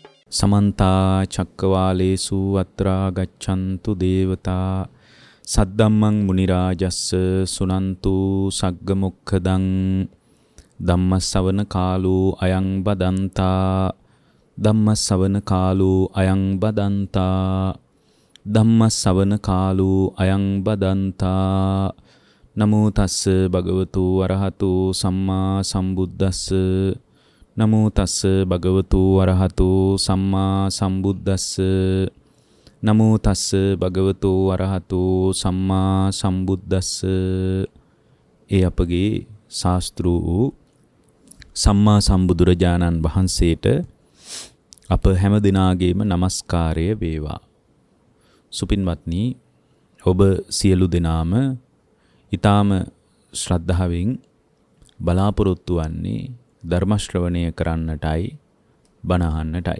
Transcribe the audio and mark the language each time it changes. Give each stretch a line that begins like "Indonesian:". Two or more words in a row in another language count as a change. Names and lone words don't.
Pali: समन्ता चक्रवालेषु अत्रा गच्छन्तु देवता सद्दम्मं मुनिराजस्स सुनन्तु सग्गमुखदं धम्मसवන කාලෝ අයං බදන්තා ධම්මසවන කාලෝ අයං බදන්තා ධම්මසවන කාලෝ අයං බදන්තා නමෝ තස්ස භගවතු අරහතු සම්මා සම්බුද්දස්ස නමෝ තස්ස භගවතු අරහතු සම්මා සම්බුද්දස්ස නමෝ තස්ස භගවතු අරහතු සම්මා සම්බුද්දස්ස.
Sinhala: ඒ අපගේ ශාස්ත්‍රු වූ සම්මා සම්බුදුරජාණන් වහන්සේට අප හැම දිනාගේම নমස්කාරය වේවා. සුපින්වත්නි, ඔබ සියලු දෙනාම ඊ타ම ශ්‍රද්ධාවෙන් බලාපොරොත්තු වන්නේ ධර්ම ශ්‍රවණය කරන්නටයි, බණ අහන්නටයි.